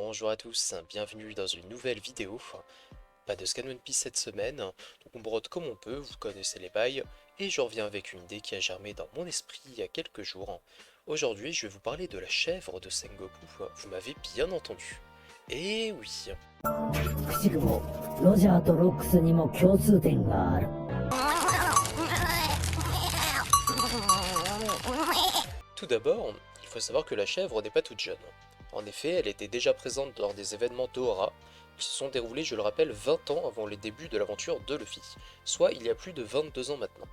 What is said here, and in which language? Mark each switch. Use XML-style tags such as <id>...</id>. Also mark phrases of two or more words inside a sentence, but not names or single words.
<fr>bonjour à tous, bienvenue dans une nouvelle vidéo. Pas de scan One Piece cette semaine, donc on brode comme on peut, vous connaissez les bails, et je reviens avec une idée qui a germé dans mon esprit il y a quelques jours. Aujourd'hui, je vais vous parler de la chèvre de Sengoku, vous m'avez bien entendu. Et oui.</fr> <ja>くしくもロジャーとロックスにも共通点がある。</ja> <fr>Tout d'abord, il faut savoir que la chèvre n'est pas toute jeune. En effet, elle était déjà présente lors des événements d'Ohara, qui se sont déroulés, je le rappelle, 20 ans avant les débuts de l'aventure de Luffy, soit il y a plus de 22 ans maintenant.</fr>